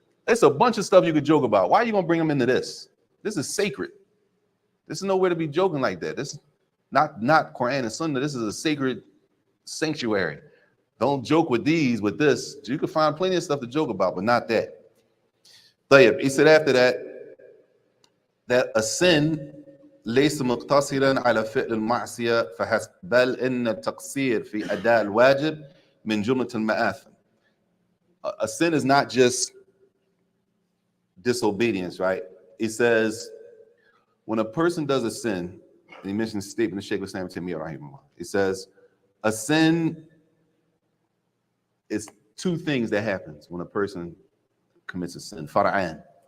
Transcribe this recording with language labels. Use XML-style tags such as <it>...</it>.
<en>It's a bunch of stuff you could joke about. Why are you going to bring them into this? This is sacred. This is nowhere to be joking like that. This is not Quran and Sunnah. This is a sacred sanctuary. Don't joke with these, with this. You can find plenty of stuff to joke about, but not that. He said after that a sin</en> <ar>ليس مقتصرا على فعل المعصية فحسب بل إن التقصير في أداء الواجب من جملة المآثم.</ar> <en>A sin is not just disobedience, right? He says when a person does a sin, and he mentions the statement of Shaykh Islam Taymiyyah, he says a sin is two things that happens when a person commits a sin. Fara'an.</en>